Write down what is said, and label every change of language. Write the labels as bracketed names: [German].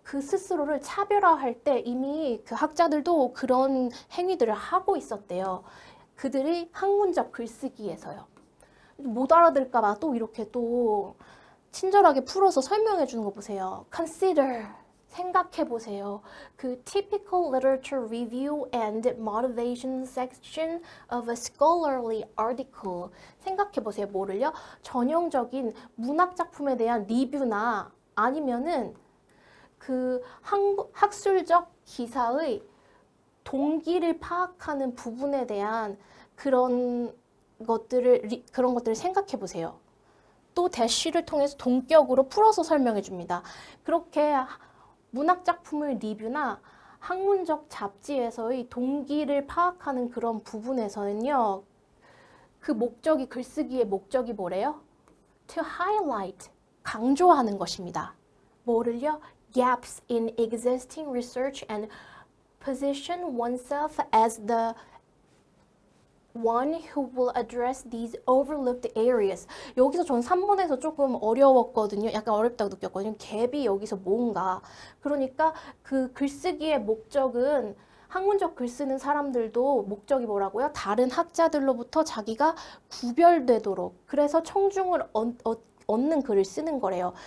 [Korean] 그 스스로를 차별화할 때 이미 그 학자들도 그런 행위들을 하고 있었대요. 그들이 학문적 글쓰기에서요. 못 알아들을까 봐 또 이렇게 또 친절하게 풀어서 설명해 주는 거 보세요. [English] Consider. [Korean] 생각해 보세요. [English] 그 typical literature review and motivation section of a scholarly article. [Korean] 생각해 보세요. 뭐를요? 전형적인 문학 작품에 대한 리뷰나 아니면은 그 학술적 기사의 동기를 파악하는 부분에 대한 그런 것들을 생각해 보세요. 또 대시를 통해서 동격으로 풀어서 설명해 줍니다. 그렇게 문학 작품의 리뷰나 학문적 잡지에서의 동기를 파악하는 그런 부분에서는요. 그 목적이 글쓰기의 목적이 뭐래요? [English] To highlight, [Korean] 강조하는 것입니다. 뭐를요? [English] Gaps in existing research and position oneself as the one who will address these overlooked areas. [Korean] 여기서 전 3번에서 조금 어려웠거든요. 약간 어렵다고 느꼈거든요. 갭이 여기서 뭔가. 그러니까 그 글쓰기의 목적은 학문적 글 쓰는 사람들도 목적이 뭐라고요? 다른 학자들로부터 자기가 구별되도록. 그래서 청중을 얻는 글을 쓰는 거래요.